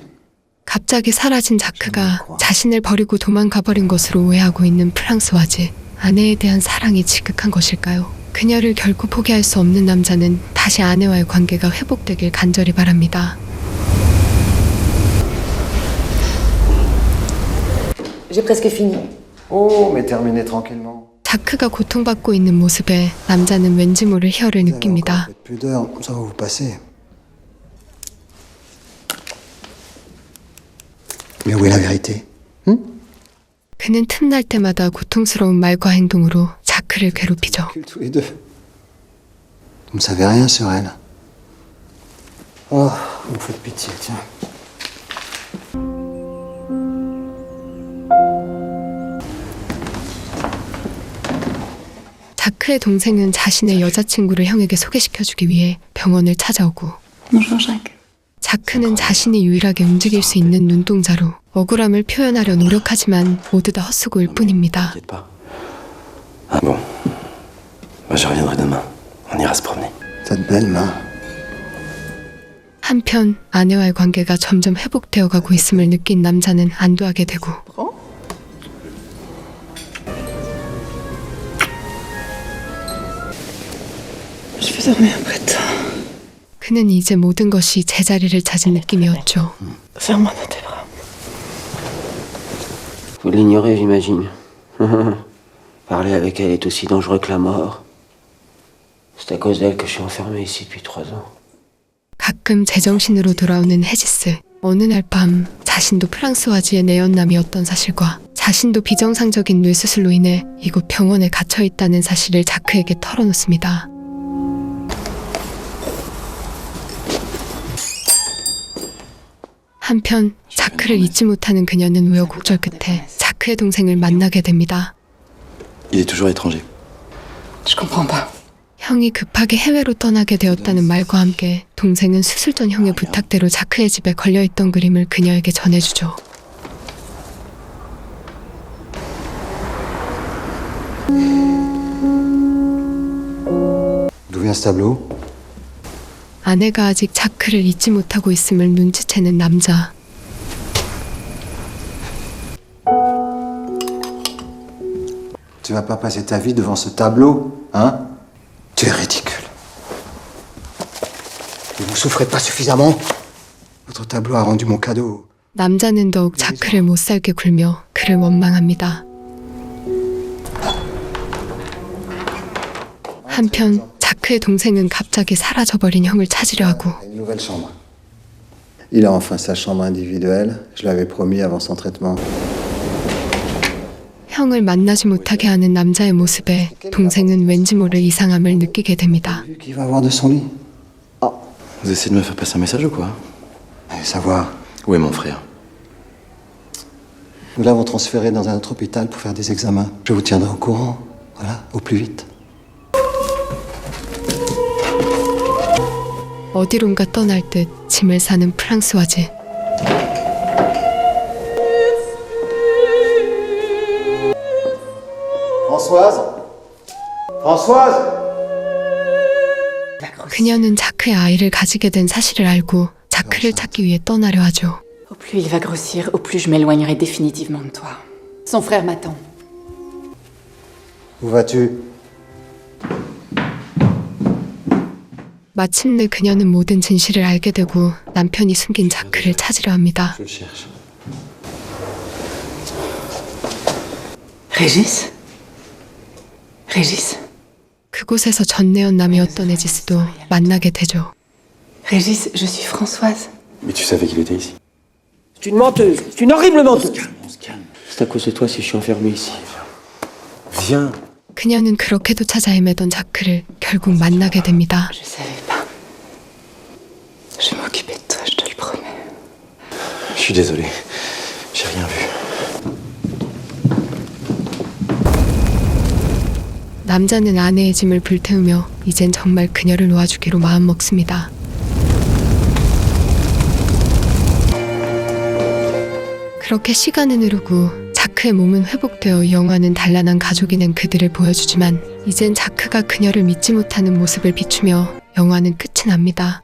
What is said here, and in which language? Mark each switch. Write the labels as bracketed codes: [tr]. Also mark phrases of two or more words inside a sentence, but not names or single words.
[ko] 갑자기 사라진 자크가 자신을 버리고 도망가버린 것으로 오해하고 있는 프랑스와즈. 아내에 대한 사랑이 지극한 것일까요? 그녀를 결코 포기할 수 없는 남자는 다시 아내와의 관계가 회복되길 간절히 바랍니다. [fr] J'ai presque fini. Oh, mais terminez tranquillement. [ko] 자크가 고통받고 있는 모습에 남자는 왠지 모를 희열을 느낍니다. [fr] Pudeur, ça va vous passer. Mais où est la vérité? [ko] 그는 틈날 때마다 고통스러운 말과 행동으로 자크를 괴롭히죠. [fr] Tous les deux. Vous ne savez rien sur elle. Oh, vous me faites pitié, tiens. [ko] 자크의 동생은 자신의 여자친구를 형에게 소개시켜주기 위해 병원을 찾아오고 [fr] Bonjour, Jacques. [ko] 자크는 자신이 유일하게 움직일 수 있는 눈동자로 억울함을 표현하려 노력하지만 모두 다 헛수고일 뿐입니다. [fr] T'inquiète pas. Ah bon. Bah, je reviendrai demain. On ira se promener. Cette belle main. [ko] 한편 아내와의 관계가 점점 회복되어 가고 있음을 느낀 남자는 안도하게 되고 [fr] Je vais dormir un peu de temps. [ko] 그는 이제 모든 것이 제자리를 찾은 느낌이었죠. [fr] Serre-moi dans tes bras. Vous l'ignorez, j'imagine. Parler avec elle est aussi dangereux que la mort. C'est à cause d'elle que je suis enfermé ici depuis 3 ans. [ko] 가끔 제정신으로 돌아오는 헤지스. 어느 날 밤 자신도 프랑스와즈의 내연남이었던 사실과 자신도 비정상적인 뇌수술로 인해 이곳 병원에 갇혀 있다는 사실을 자크에게 털어놓습니다. 한편 자크를 잊지 못하는 그녀는 우여곡절 끝에 자크의 동생을 만나게 됩니다. [fr] Il est toujours étranger. Je comprends pas. [ko] 형이 급하게 해외로 떠나게 되었다는 말과 함께 동생은 수술 전 형의 부탁대로 자크의 집에 걸려있던 그림을 그녀에게 전해주죠. [fr] D'où vient ce tableau? [ko] 아내가 아직 자크를 잊지 못하고 있음을 눈치채는 남자. [fr] Tu vas pas passer ta vie devant ce tableau, hein? Tu es ridicule. Et vous souffrez pas suffisamment? Votre tableau a rendu mon cadeau. [ko] 남자는 더욱 자크를 못살게 굴며 그를 원망합니다. 한편 자크의 동생은 갑자기 사라져버린 형을 찾으려 하고 [fr] Une nouvelle chambre. Il a enfin sa chambre individuelle. Je l'avais promis avant son traitement. [ko] 형을 만나지 못하게 하는 남자의 모습에 동생은 왠지 모를 이상함을 느끼게 됩니다. [fr] Vu qu'il va avoir de son lit. Vous essayez de me faire passer un message ou quoi? Allez savoir. Où est mon frère? Nous l'avons transféré dans un autre hôpital pour faire des examens. Je vous tiendrai au courant. Voilà, au plus vite. [ko] 어디론가 떠날 듯 짐을 싸는 프랑스와즈. [fr] Françoise? Françoise? [ko] 그녀는 자크의 아이를 가지게 된 사실을 알고 자크를 찾기 위해 떠나려 하죠. [fr] Au plus il va grossir, au plus je m'éloignerai définitivement de toi. Son frère m'attend. Où vas-tu? [ko] 마침내 그녀는 모든 진실을 알게 되고 남편이 숨긴 자크를 찾으려 합니다. [fr] Je le cherche. Régis? Régis? [ko] 그곳에서 전내연남이었던 에지스도 만나게 되죠. [fr] Régis, je suis Françoise. Mais tu savais qu'il était ici. C'est une menteuse. C'est une horrible menteuse. On se calme. C'est à cause de toi si je suis enfermé ici. Viens. [ko] 그녀는 그렇게도 찾아 헤매던 자크를 결국 만나게 됩니다. [fr] Je savais pas. Je vais m'occuper de toi, je te le promets. Je suis désolé. J'ai rien vu. [ko] 남자는 아내의 짐을 불태우며 이젠 정말 그녀를 놓아주기로 마음먹습니다. 그렇게 시간은 흐르고 자크의 몸은 회복되어 영화는 단란한 가족이 된 그들을 보여주지만 이젠 자크가 그녀를 믿지 못하는 모습을 비추며 영화는 끝이 납니다.